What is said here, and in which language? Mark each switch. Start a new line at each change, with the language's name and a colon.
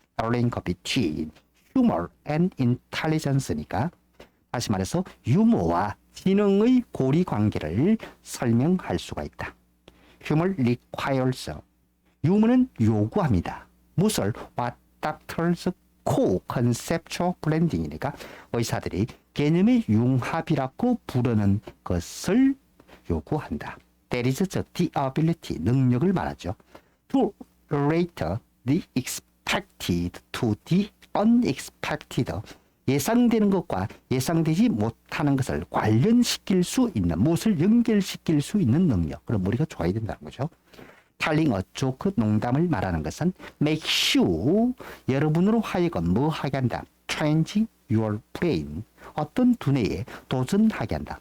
English: link between humor and intelligence
Korean: 니까 다시 말해서 유머와 지능의 고리 관계를 설명할 수가 있다.
English: Humor requires.
Korean: 유머는 요구합니다. 무엇을?
English: What doctors call conceptual blending
Korean: 이니까 의사들이 개념의 융합이라고 부르는 것을 요구한다.
English: That is the ability,
Korean: 능력을 말하죠.
English: To relate the expected to the unexpected.
Korean: 예상되는 것과 예상되지 못하는 것을 관련시킬 수 있는, 무엇을 연결시킬 수 있는 능력. 그럼 머리가 좋아야 된다는 거죠.
English: telling a joke,
Korean: 농담을 말하는 것은
English: make you,
Korean: 여러분으로 하여금 뭐 하게 한다.
English: change your brain,
Korean: 어떤 두뇌에 도전하게 한다.